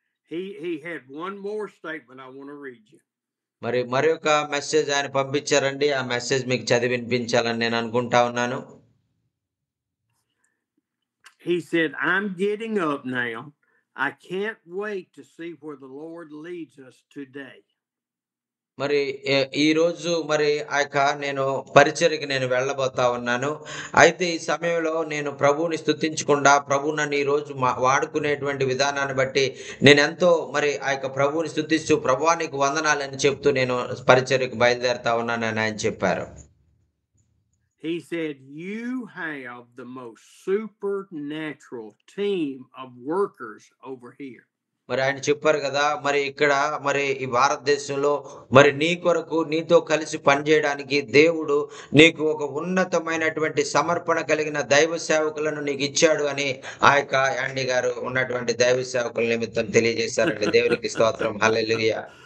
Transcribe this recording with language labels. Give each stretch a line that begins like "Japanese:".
English: He had one more statement I want to read you.
Telugu: మరి మరొక message ఆయన పంపించారండి. ఆ మెసేజ్ మీకు చదివి వినిపించాలని నేను అనుకుంటా ఉన్నాను.
English: He said, I'm getting up now. I can't wait to see where the Lord leads us today.
Telugu: మరి ఈ రోజు మరి ఆ యొక్క నేను పరిచర్యకి నేను వెళ్ళబోతా ఉన్నాను. అయితే ఈ సమయంలో నేను ప్రభువుని స్తుతించకుండా ప్రభు నన్ను ఈ రోజు వాడుకునేటువంటి విధానాన్ని బట్టి నేను ఎంతో మరి ఆ యొక్క ప్రభువుని స్తుతిస్తూ ప్రభువా నీకు వందనాలని చెప్తూ నేను పరిచర్యకు బయలుదేరుతా ఉన్నానని ఆయన చెప్పారు.
English: He said, you have the most supernatural team of workers over here.
Telugu: మరి ఆయన చెప్పారు కదా, మరి ఇక్కడ మరి ఈ భారతదేశంలో మరి నీ కొరకు నీతో కలిసి పనిచేయడానికి దేవుడు నీకు ఒక ఉన్నతమైనటువంటి సమర్పణ కలిగిన దైవ సేవకులను నీకు ఇచ్చాడు అని ఆ యొక్క యాండీ గారు ఉన్నటువంటి దైవ సేవకుల నిమిత్తం తెలియజేశారండి. దేవునికి స్తోత్రం. హల్లెలూయా.